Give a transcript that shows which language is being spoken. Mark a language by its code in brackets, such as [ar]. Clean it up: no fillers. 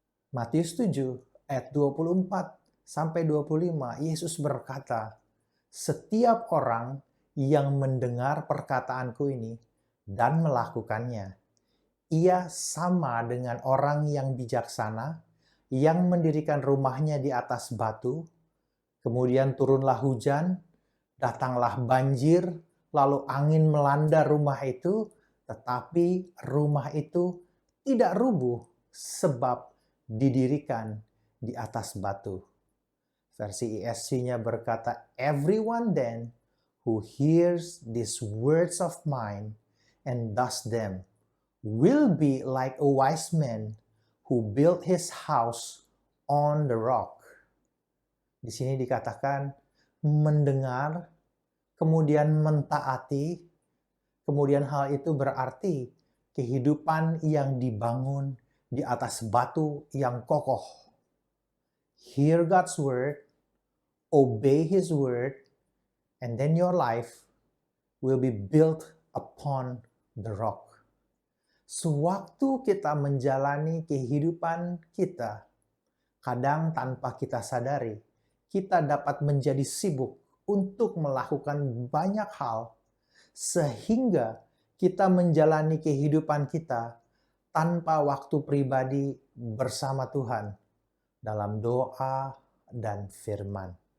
[id] Matius 7 ayat 24 sampai 25, Yesus berkata, setiap orang yang mendengar perkataanku ini dan melakukannya, ia sama dengan orang yang bijaksana yang mendirikan rumahnya di atas batu. Kemudian turunlah hujan, datanglah banjir, lalu angin melanda rumah itu, tetapi rumah itu tidak rubuh sebab didirikan di atas batu. Versi ESV-nya berkata, [en] "Everyone then who hears these words of mine and does them will be like a wise man who built his house on the rock." [id] Di sini dikatakan mendengar, kemudian mentaati, kemudian hal itu berarti kehidupan yang dibangun di atas batu yang kokoh. [en] Hear God's word, obey His word, and then your life will be built upon the rock. [id] Sewaktu kita menjalani kehidupan kita, kadang tanpa kita sadari, kita dapat menjadi sibuk untuk melakukan banyak hal, sehingga kita menjalani kehidupan kita tanpa waktu pribadi bersama Tuhan dalam doa dan firman.